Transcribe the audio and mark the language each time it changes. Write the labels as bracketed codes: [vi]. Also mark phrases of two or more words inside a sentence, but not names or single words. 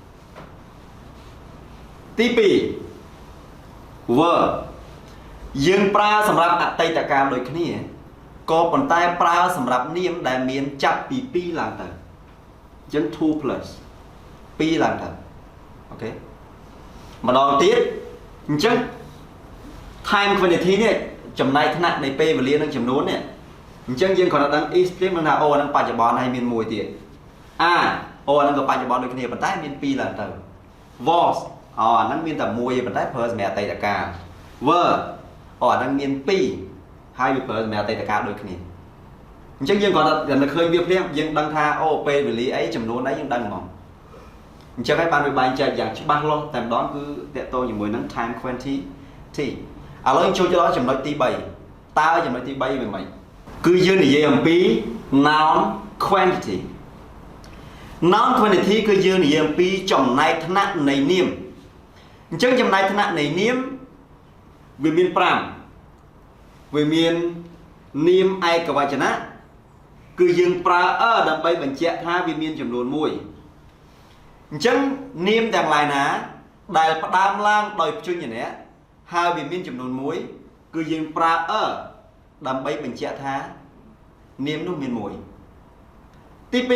[km] ទី2 were យើងប្រើសម្រាប់អតីតកាលដូចគ្នាក៏ប៉ុន្តែប្រើសម្រាប់នាមដែលមានចាប់ពី2ឡើងទៅអញ្ចឹង 2 plus 2ឡើងទៅអូខេម្ដងទៀតអញ្ចឹង [en] time quantity [km] នេះចំណែកថ្នាក់នៃពេលវេលានិងចំនួននេះអញ្ចឹងយើងគ្រាន់តែដឹង is ព្រាមនឹងថាអូអានឹងបច្ចុប្បន្នហើយមាន1ទៀតអូអានឹងក៏បច្ចុប្បន្នដូចគ្នាប៉ុន្តែមាន2ឡើងទៅ was អានឹងមានតែ1ប៉ុន្តែប្រើសម្រាប់អតីតកាល were អានឹងមាន2ហើយវាប្រើសម្រាប់អតីតកាលដូច គ្នាអញ្ចឹងយើងគ្រាន់តែឃើញវាព្រាមយើងដឹងថាអូពេលវេលាអីចំនួនអីយើងដឹងហ្មងអញ្ចឹងហើយបានវាបែងចែកយ៉ាងច្បាស់លាស់តែម្ដ ងគឺតកតងជាមួយនឹង [en] time quantity [km] ឥឡូវចូលទៅដល់ចំណុចទី3តើចំណុចទី3វាម៉េចគឺយើងនិយាយអំ ពី [en] noun quantity noun quantity [km] គឺយើងនិយាយអំពីចំណែកថ្នាក់នៃនាមអញ្ចឹងចំណែ កថ្នាក់នៃនាមវាមាន5វាមាននាមឯកវចនៈគឺយើងប្រើ ដើម្បីបញ្ជាក់ថាវាមានចំនួន1អញ្ចឹងនាមទាំងឡាយណាដែលផ្ដើមឡើងដោយព្យញ្ជនៈហើយវាមានចំនួន1គឺយើងប្រើ ដើម្បីបញ្ជាក់ថានាមនោះមាន1ទី